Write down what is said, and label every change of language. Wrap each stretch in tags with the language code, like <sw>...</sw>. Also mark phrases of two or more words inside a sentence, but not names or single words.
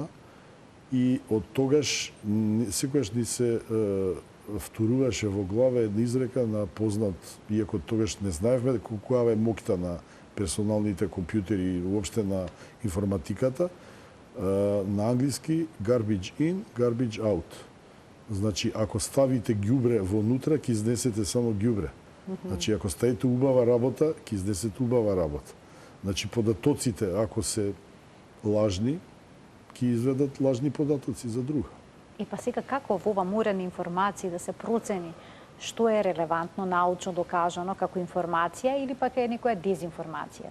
<mk>И од тогаш секогаш ни се втуруваше во глава една изрека на познат, иако тогаш не знаевме колкава е моќта на персоналните компјутери и уопште на информатиката, на англиски</mk> <en>garbage in, garbage out.</en> <mk>Значи, ако ставите ѓубре вонутра, ќе изнесете само ѓубре. Значи, ако ставите убава работа, ќе изнесете убава работа. Значи, податоците, ако се лажни, ќе изведат лажни податоци за друга. И па сега како во ова морени информации да се процени што е релевантно, научно докажано како информација или пак е некоја дезинформација?</mk>